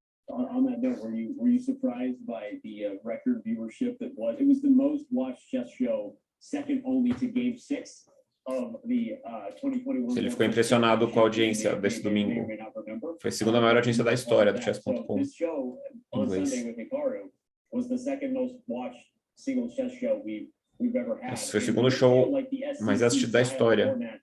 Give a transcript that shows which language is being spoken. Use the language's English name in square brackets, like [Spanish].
[English] On that note, were you surprised by the record viewership that was? It was the most watched chess show, second only to Game 6 of the 2021. [Portuguese] Ele ficou impressionado com a audiência desse domingo. Foi a segunda maior audiência da história do Chess.com. [English] This show on Sunday with Hikaru was the second most watched single chess show we've ever had. [Portuguese] Esse foi o segundo show mais assistido da história.